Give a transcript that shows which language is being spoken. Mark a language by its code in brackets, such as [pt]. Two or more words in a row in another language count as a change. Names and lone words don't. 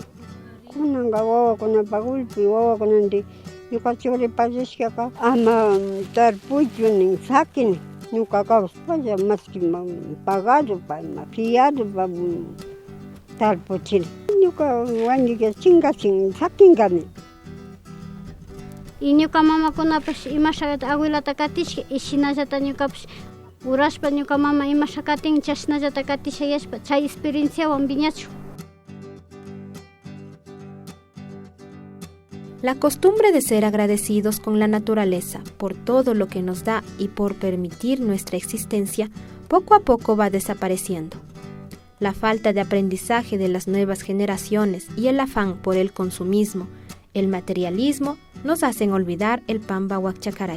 [qu] Kunanqa wawakunapak ulpi wawakunanti ñuka churi pallashkaqa ama tarpuychu nin saqin ñuka kawsapalla maski pagadupa fiadupa tarpuchini. Ñuka wañuyqa chinkasin saqinkani. Y ñuka mamakunapas imashata abuelata katishka y shinallata ñukapas urashpa ñuka mama imasha katin chashnallata katishayashpa chay experienciawan viñachu. [es] La costumbre de ser agradecidos con la naturaleza por todo lo que nos da y por permitir nuestra existencia poco a poco va desapareciendo. La falta de aprendizaje de las nuevas generaciones y el afán por el consumismo, el materialismo, nos hacen olvidar el Pamba Huacchacaray.